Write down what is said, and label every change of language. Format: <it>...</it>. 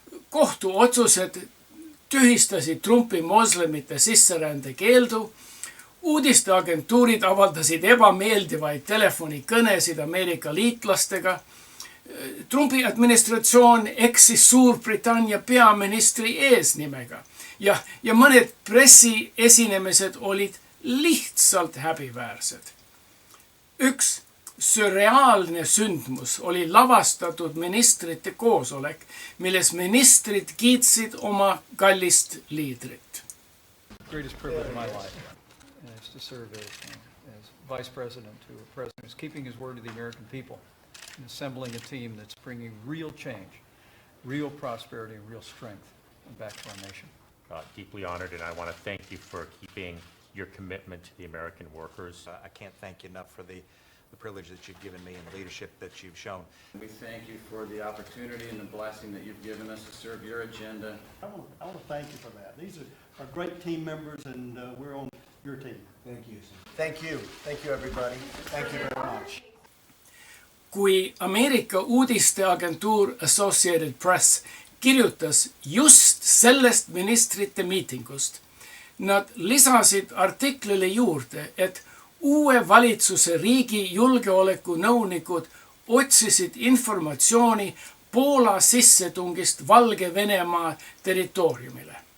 <et>Kohtuotsused tühistasid Trumpi moslemite sisserände keeldu, uudisteagentuurid avaldasid ebameeldivaid telefonikõnesid Ameerika liitlastega, Trumpi administratsioon eksis Suurbritannia peaministri eesnimega ja mõned pressiesinemised olid lihtsalt häbiväärsed. Üks sürreaalne sündmus oli lavastatud ministrite koosolek, milles ministrid kiitsid oma kallist liidrit.</et> <en>Greatest privilege of my life is to serve as vice president to a president who's keeping his word to the American people and assembling a team that's bringing real change, real prosperity, and real strength back to our nation. Deeply honored, and I want to thank you for keeping your commitment to the American workers. I can't thank you enough for the privilege that you've given me and the leadership that you've shown. We thank you for the opportunity and the blessing that you've given us to serve your agenda. I want to thank you for that. These are great team members, and we're on your team. Thank you. Thank you. Thank you, everybody. Thank you very much.</en> <et>Kui Ameerika uudisteagentuur Associated Press kirjutas just sellest ministrite miitingust, nad lisasid artiklile juurde, et uue valitsuse riigi julgeolekunõunikud otsisid informatsiooni Poola sissetungist Valge-Venemaa territooriumile.</et>